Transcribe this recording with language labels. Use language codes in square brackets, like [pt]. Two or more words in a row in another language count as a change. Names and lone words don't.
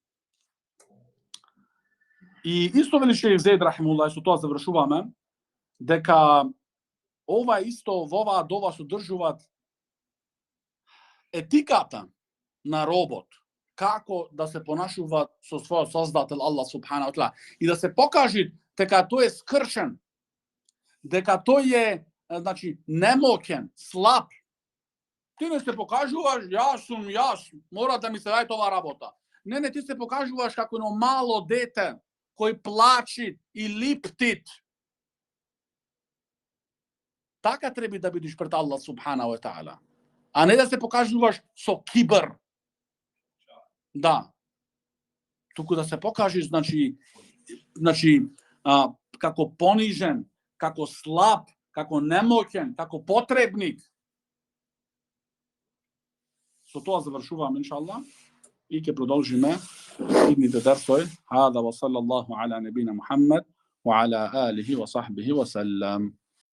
[mk] И исто вели шех Зейд рахимуллах, со тоа завршуваме, дека ова исто во оваа дова содржуваат етиката на робот, како да се понашува со својот создател Аллах [ar] سبحانه وتعالى [mk] и да се покаже дека тој е скршен, дека тој е значи немоќен, слаб. Ти не се покажуваш, јас, мора да ми се даде ова работа. Не, ти се покажуваш како едно мало дете кој плачи и липтит. Така треба да бидеш пред Аллах [ar] سبحانه وتعالى. [mk] А не да се покажуваш со кибр. Да. Туку да се покажеш, како понижен, како слаб, како немоќен, како потребник. Со тоа завршувам, иншаллах, и ќе продолжиме идните дерсови. [ar] هذا وصلى الله على نبينا محمد وعلى آله وصحبه وسلم.